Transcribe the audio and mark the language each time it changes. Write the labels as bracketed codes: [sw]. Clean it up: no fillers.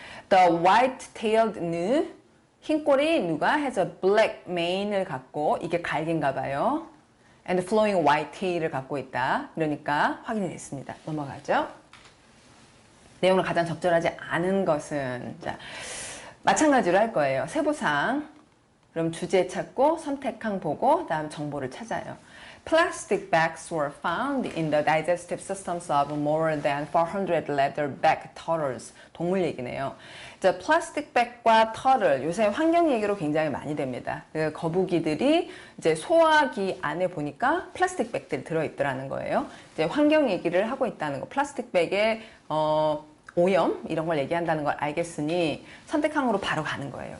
[en] The white-tailed gnu [ko] 흰꼬리 누가 [en] has a black mane을 [ko] 갖고 이게 갈기인가 봐요. [en] And flowing white tail을 [ko] 갖고 있다. 그러니까 확인이 됐습니다. 넘어가죠. 내용을 가장 적절하지 않은 것은 자, 마찬가지로 할 거예요. 세부사항. 그럼 주제 찾고 선택항 보고 다음 정보를 찾아요. [en] Plastic bags were found in the digestive systems of more than 400 leatherback turtles. [ko] 동물 얘기네요. 자, 플라스틱 백과 터틀 요새 환경 얘기로 굉장히 많이 됩니다. 그 거북이들이 이제 소화기 안에 보니까 플라스틱 백들이 들어있더라는 거예요. 이제 환경 얘기를 하고 있다는 거. 플라스틱 백에 오염 이런 걸 얘기한다는 걸 알겠으니 선택항으로 바로 가는 거예요.